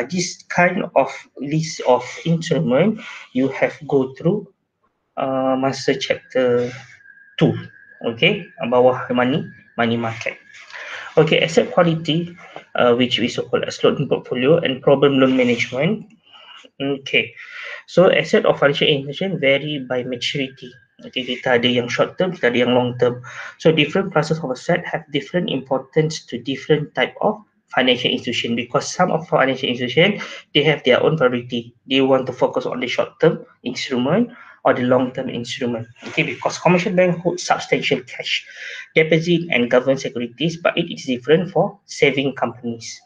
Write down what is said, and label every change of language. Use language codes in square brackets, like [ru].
[en] This kind of list of instrument you have go through masa chapter 2, okay, bawah money market. Okay, asset quality, which we so-called as loan portfolio and problem loan management. Okay, so asset of financial institution vary by maturity. [ms] Okay, kita ada yang short term, kita ada yang long term. [en] So different classes of asset have different importance to different type of financial institution, because some of financial institution, they have their own priority. They want to focus on the short term instrument or the long term instrument. Okay, because commercial bank hold substantial cash deposit and government securities, but it is different for saving companies.